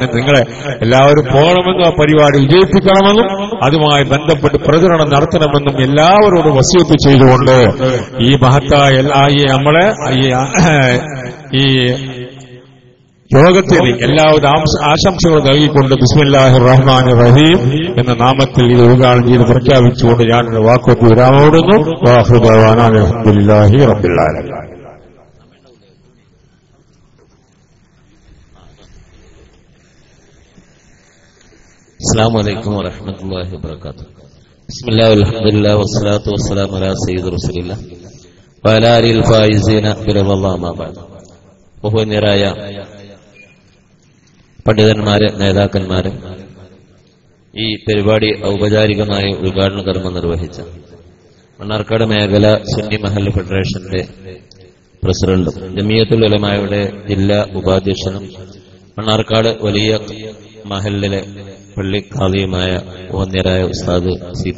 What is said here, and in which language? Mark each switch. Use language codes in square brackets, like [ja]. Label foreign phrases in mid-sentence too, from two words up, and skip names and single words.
[ml] നിങ്ങളെ എല്ലാവരും പോകണമെന്നും ആ പരിപാടി വിജയിപ്പിക്കണമെന്നും അതുമായി ബന്ധപ്പെട്ട് പ്രചരണം നടത്തണമെന്നും എല്ലാവരോടും വസിയത്ത് ചെയ്തുകൊണ്ട് ഈ മഹത്തായ നമ്മളെ ഈ യോഗത്തിന് എല്ലാവിധ ആശംസകൾ നൽകിക്കൊണ്ട് [ar] بسم الله الرحمن الرحيم [ml] എന്ന നാമത്തിൽ ഇത് ഉദ്ഘാടനം ചെയ്ത് പ്രഖ്യാപിച്ചുകൊണ്ട് ഞാൻ വാക്കോട്ട് വിരാമോടുന്നു. [ar] وآخر دعوانا الحمد لله رب العالمين. السلام عليكم ورحمة الله وبركاته. بسم الله والحمد لله والصلاة والسلام على سيد رسول الله وعلى آله الفائزين برضا الله ما بعد. [ml] ബഹുമാന്യരായ പണ്ഡിതന്മാരെ, നേതാക്കന്മാരെ, ഈ പരിപാടി ഔപചാരികമായി ഉദ്ഘാടന കർമ്മം നിർവഹിച്ച മണ്ണാർക്കാട് മേഖല സുന്നി മഹല്ല് ഫെഡറേഷന്റെ പ്രസിഡന്റും ജമിയത്തുൽ ഉലമായുടെ ജില്ലാ ഉപാധ്യക്ഷനും മണ്ണാർക്കാട് വലിയ മഹല്ലിലെ പള്ളി ഖാദിയുമായ വന്യരായ ഉസ്താദ് സി.പി.